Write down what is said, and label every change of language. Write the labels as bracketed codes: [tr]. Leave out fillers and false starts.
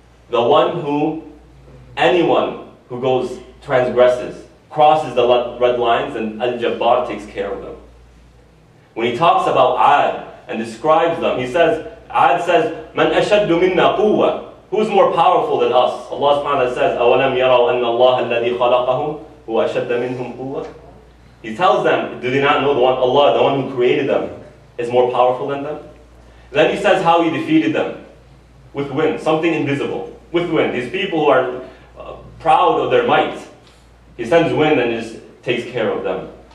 [en] The one who, anyone who transgresses, crosses the red lines, and Al-Jabbar takes care of them. When he talks about Ad and describes them, he says, Ad says, [ar] Man ashaddu minna quwwa. [en] Who's more powerful than us? Allah subhanahu wa ta'ala says, [ar] أَوَلَمْ يَرَوْا أَنَّ اللَّهَ الَّذِي خَلَقَهُمْ هُوَ أَشَدَّ مِنْهُمْ قُوَّةً. [en] He tells them, do they not know Allah, the one who created them, is more powerful than them? Then he says how he defeated them. With wind, something invisible. With wind. These people who are proud of their might. He sends wind and just takes care of them.